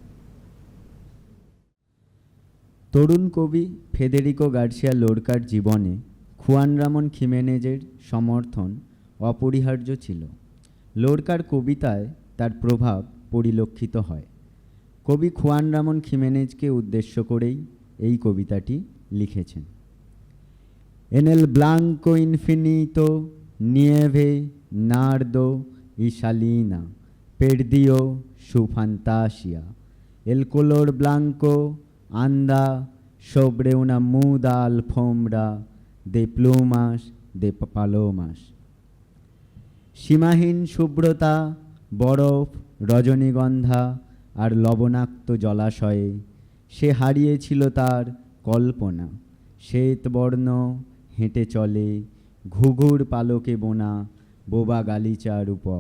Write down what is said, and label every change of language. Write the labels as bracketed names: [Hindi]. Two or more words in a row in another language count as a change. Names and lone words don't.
[Bangla] তরুণ কবি ফেদেরিকো গার্সিয়া লোরকার জীবনে খুয়ান রামন খিমেনেজের সমর্থন অপরিহার্য ছিল। লোরকার কবিতায় তার প্রভাব পরিলক্ষিত হয়। কবি খুয়ান রামন খিমেনেজকে উদ্দেশ্য করেই এই কবিতাটি লিখেছেন। [Spanish] En el blanco infinito nieve nardo y salina perdió su fantasía. El color blanco anda sobre una muda alfombra de plumas de palomas। [Bangla] সীমাহীন শুভ্রতা, বরফ, রজনীগন্ধা আর লবণাক্ত জলাশয়ে সে হারিয়েছিল তার কল্পনা। শ্বেতবর্ণ হেঁটে চলে ঘুঘুর পালকে বোনা বোবা গালিচার উপর।